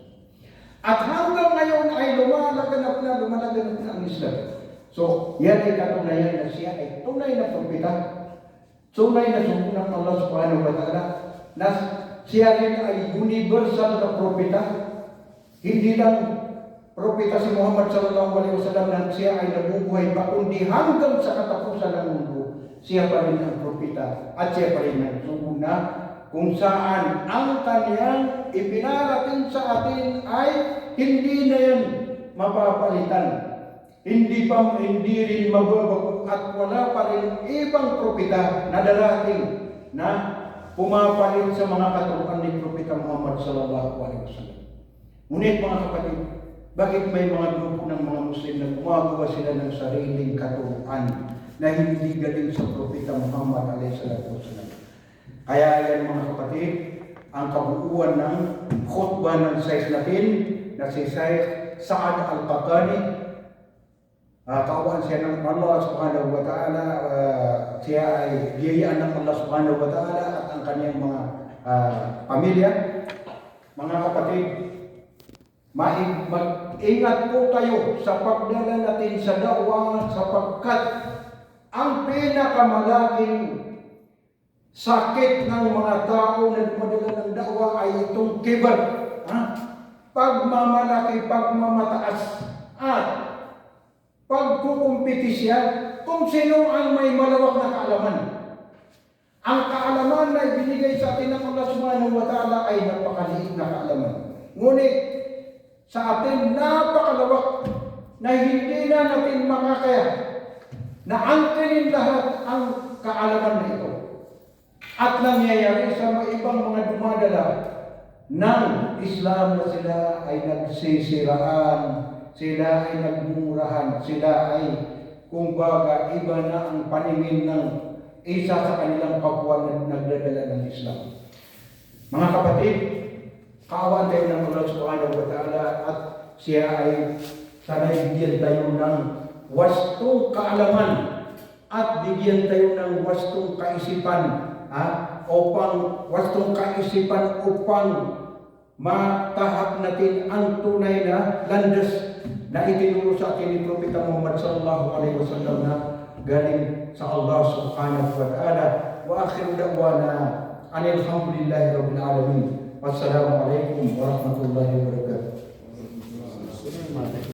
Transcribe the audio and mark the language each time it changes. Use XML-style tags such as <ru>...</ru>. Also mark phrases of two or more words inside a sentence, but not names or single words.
<tl>At hanggang ngayon ay lumalaganap na ang Islam. So, yan ay katunayan na siya ay tunay na propeta, tunay na sugo ng Allah</tl> <ar>سبحانه وتعالى,</ar> <tl>na siya rin ay universal na propeta. Hindi lang propeta si Muhammad</tl> <ar>صلى الله عليه وسلم</ar> <tl>na siya ay nabubuhay pa, kundi hanggang sa katapusan ng mundo, siya pa rin ang propeta at siya pa rin ang sugo na kung saan ang kanyang ipinarating sa atin ay hindi na yan mapapalitan. Hindi rin mababago at wala pa rin ibang propeta na darating na pumapalit sa mga katuruan ni Propeta Muhammad</tl> <ar>صلى الله عليه وسلم.</ar> <tl>Ngunit mga kapatid, bakit may mga grupo ng mga Muslim na gumagawa sila ng sariling katuruan na hindi galing sa Propeta Muhammad</tl> <ar>عليه وسلم?</ar> <tl>Kaya yan mga kapatid, ang kabuuan ng khutbah ng Shaykh natin na si Shaykh Sa'ad al-Qatani, kaawaan siya ng Allah</tl> <ar>سبحانه وتعالى,</ar> <tl>siya ay biyayaan ng Allah</tl> <ar>سبحانه وتعالى</ar> <tl>at ang kanyang mga pamilya. Mga kapatid, mag-ingat po kayo sa pagdala natin sa da'wah, sapagkat ang pinakamalaking sakit ng mga tao na dumadala ng da'wah ay itong kibar, pagmamalaki, pagmamataas, at pagkukumpetisya kung sino ang may malawak na kaalaman. Ang kaalaman na ibinigay sa atin ng Allah</tl> <ar>سبحانه وتعالى</ar> <tl>ay napakaliit na kaalaman. Ngunit sa atin napakalawak na hindi na natin makakaya na angkinin lahat ang kaalaman na ito. At nangyayari sa mga ibang mga dumadala ng Islam na sila ay nagsisiraan, sila ay nagmumurahan, sila ay kumbaga iba na ang paningin ng isa sa kanilang kapwa na nagdadala ng Islam. Mga kapatid, kaawaan tayo ng Allah</tl> <ar>سبحانه وتعالى</ar> <tl>at siya ay sana'y bigyan tayo ng wastong kaalaman at bigyan tayo ng wastong kaisipan, upang matahak natin ang tunay na landas na itinuro sa atin ni Propeta Muhammad</tl> <ar>صلى الله عليه وسلم</ar> <tl>na galing sa Allah</tl> <ar>سبحانه وتعالى. وآخر دعوانا أن الحمد لله رب العالمين. والسلام عليكم ورحمة الله وبركاته.</ar>